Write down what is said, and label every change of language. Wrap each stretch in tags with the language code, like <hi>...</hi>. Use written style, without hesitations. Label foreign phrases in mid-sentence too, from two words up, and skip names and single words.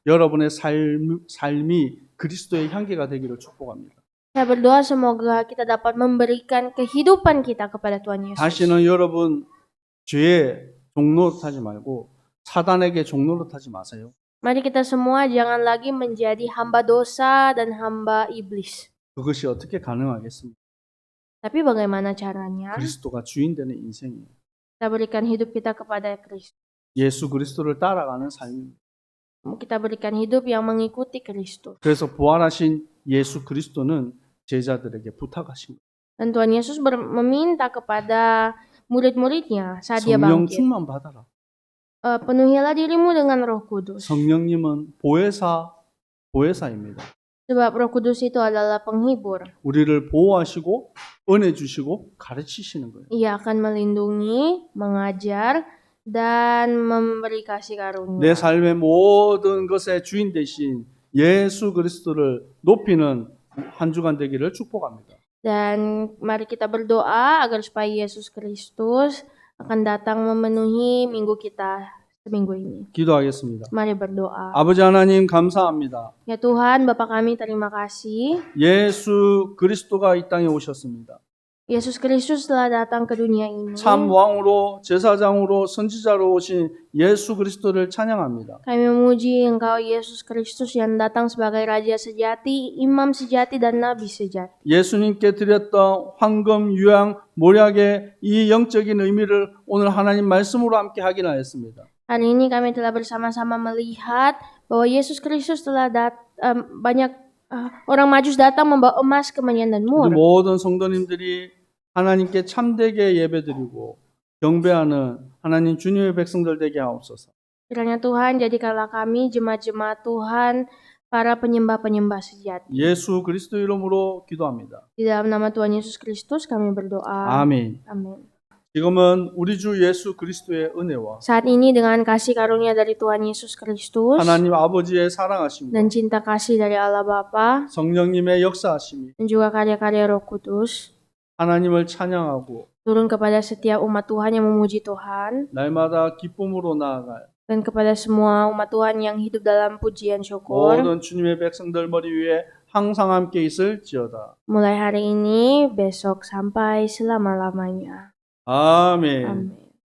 <ko>여러분의 삶이 그리스도의 향기가 되기를 축복합니다.</ko> <id>Saya berdoa semoga kita dapat memberikan kehidupan kita kepada Tuhan Yesus.</id> <ko>다시는 여러분 죄의 종로 타지 말고 사단에게 종로로 타지 마세요.</ko> <id>Mari kita semua jangan lagi menjadi hamba dosa dan hamba iblis.</id> <ko>그것이 어떻게 가능하겠습니까?</ko> <id>Tapi bagaimana caranya?</id> <ko>그리스도가 주인 되는 인생이에요.</ko> <id>Kita berikan hidup kita kepada Kristus.</id> <ko>예수 그리스도를 따라가는 삶입니다.</ko> <id>Kita berikan hidup yang mengikuti Kristus.</id> <ko>그래서 부활하신 예수 그리스도는 제자들에게 부탁하신 거예요.</ko> <id>Dan Tuhan Yesus meminta kepada murid-muridnya saat dia</id> <ko>성령</ko> <id>bangkit.</id> <ko>충만 받아라.</ko> <id>Penuhilah dirimu dengan Roh Kudus.</id> <ko>성령님은 보혜사입니다.</ko> <id>Sebab Roh Kudus itu adalah penghibur.</id> <ko>우리를 보호하시고 은혜 주시고 가르치시는 거예요.</ko> <id>Ia akan melindungi, mengajar, dan memberi kasih</id> <ko>내</ko> <id>karunia.</id> <ko>삶의 모든 것의 주인 되신 예수 그리스도를 높이는 한 주간 되기를 축복합니다.</ko> <id>Dan mari kita berdoa agar supaya Yesus Kristus akan datang memenuhi minggu kita seminggu ini.</id> <ko>기도하겠습니다.</ko> <id>Mari berdoa.</id> <ko>아버지 하나님 감사합니다.</ko> <id>Ya Tuhan, Bapa kami terima kasih.</id> <ko>예수 그리스도가 이 땅에 오셨습니다.</ko> <id>Yesus Kristus telah datang ke dunia ini.</id> <ko>참 왕으로 제사장으로 선지자로 오신 예수 그리스도를 찬양합니다.</ko> <id>Kami memuji Engkau Yesus Kristus yang datang sebagai Raja sejati, Imam sejati, dan Nabi sejati.</id> <ko>예수님께 드렸던 황금, 유향, 몰약의 이 영적인 의미를 오늘 하나님 말씀으로 함께 확인하였습니다.</ko> <id>Hari ini kami telah bersama-sama melihat bahwa Yesus Kristus telah banyak orang Majus datang membawa emas, kemenyan, dan</id> <ko>우리</ko> <id>mur.</id> <ko>모든 성도님들이 하나님께 참되게 예배드리고 경배하는 하나님 주님의 백성들 되게 하옵소서.</ko> <id>Kiranya Tuhan jadikanlah kami jemaat-jemaat Tuhan, para penyembah-penyembah sejati.</id> <ko>예수 그리스도 이름으로 기도합니다.</ko> <id>Di dalam nama Tuhan Yesus Kristus kami berdoa.</id> <ko>아멘.</ko> <id>Amin.</id> <ko>지금은 우리 주 예수 그리스도의 은혜와</ko> <id>Saat ini dengan kasih karunia dari Tuhan Yesus Kristus</id> <ko>하나님 아버지의 사랑하심과</ko> <id>dan cinta kasih dari Allah Bapa</id> <ko>성령님의 역사하심이</ko> <id>dan juga karya-karya Roh Kudus</id> <ko>하나님을 찬양하고</ko> <id>turun kepada setiap umat Tuhan yang memuji Tuhan</id> <ko>날마다 기쁨으로 나아갈</ko> <id>dan kepada semua umat Tuhan yang hidup dalam pujian syukur.</id> <ko>모든 주님의 백성들 머리 위에 항상 함께 있을지어다.</ko> <id>Mulai hari ini, besok sampai selama-lamanya.</id> <ko>아멘.</ko> <id>Amin.</id>